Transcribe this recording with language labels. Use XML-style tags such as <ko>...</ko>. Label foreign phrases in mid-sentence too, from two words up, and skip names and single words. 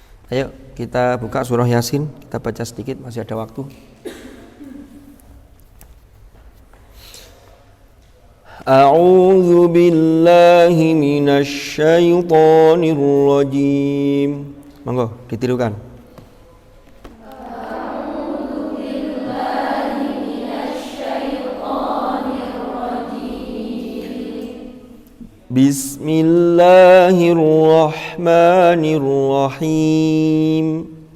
<id>Ayo kita buka surah Yasin, kita baca sedikit, masih ada waktu.</id> <ar>أعوذ بالله من الشيطان الرجيم.</ar> <jv>Monggo ditirukan.</jv> <ar>أعوذ بالله من الشيطان الرجيم. بسم الله الرحمن الرحيم.</ar>